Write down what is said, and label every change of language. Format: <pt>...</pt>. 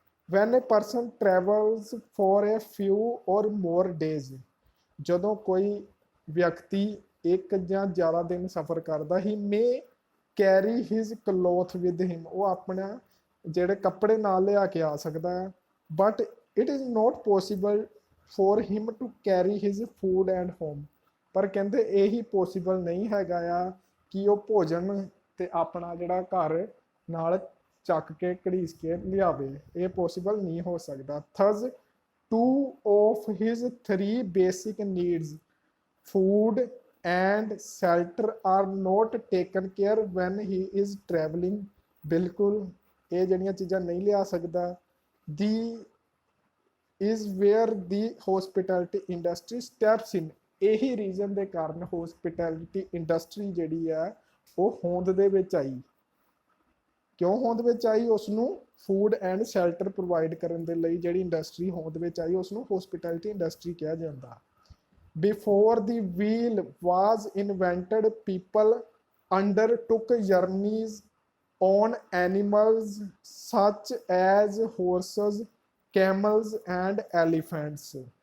<en>when a person travels for a few or more days,</en> <pa>ਜਦੋਂ ਕੋਈ ਵਿਅਕਤੀ ਇੱਕ ਜਾਂ ਜ਼ਿਆਦਾ ਦਿਨ ਸਫ਼ਰ ਕਰਦਾ,</pa> <en>he may carry his cloth with him,</en> <pa>ਉਹ ਆਪਣਾ ਜਿਹੜੇ ਕੱਪੜੇ ਨਾਲ ਲਿਆ ਕੇ ਆ ਸਕਦਾ ਹੈ।</pa> <en>But it is not possible for him to carry his food and home.</en> <pa>ਪਰ ਕਹਿੰਦੇ ਇਹੀ ਪੋਸੀਬਲ ਨਹੀਂ ਹੈਗਾ ਆ ਕਿ ਉਹ ਭੋਜਨ ਤੇ ਆਪਣਾ ਜਿਹੜਾ ਘਰ ਨਾਲ ਚੱਕ ਕੇ ਘੜੀਸ ਕੇ ਲਿਆਵੇ। ਇਹ ਪੋਸੀਬਲ ਨਹੀਂ ਹੋ ਸਕਦਾ।</pa> <en>Thus two of his three basic needs, food and shelter, are not taken care when he is traveling।</en> <pa>ਬਿਲਕੁਲ ਇਹ ਜਿਹੜੀਆਂ ਚੀਜ਼ਾਂ ਨਹੀਂ ਲਿਆ ਸਕਦਾ।</pa> <en>the is where the hospitality industry steps in।</en> <pa>ਇਹੀ ਰੀਜ਼ਨ ਦੇ ਕਾਰਨ ਹੋਸਪਿਟੈਲਿਟੀ ਇੰਡਸਟਰੀ ਜਿਹੜੀ ਆ ਉਹ ਹੋਂਦ ਦੇ ਵਿੱਚ ਆਈ। ਕਿਉਂ ਹੋਂਦ ਵਿੱਚ ਆਈ? ਉਸ ਨੂੰ ਫੂਡ ਐਂਡ ਸ਼ੈਲਟਰ ਪ੍ਰੋਵਾਈਡ ਕਰਨ ਦੇ ਲਈ ਜਿਹੜੀ ਇੰਡਸਟਰੀ ਹੋਂਦ ਵਿੱਚ ਆਈ ਉਸ ਨੂੰ ਹੋਸਪਿਟੈਲਿਟੀ ਇੰਡਸਟਰੀ ਕਿਹਾ ਜਾਂਦਾ।</pa> <en>Before the wheel was invented, people undertook journeys on animals such as horses, camels and elephants.</en>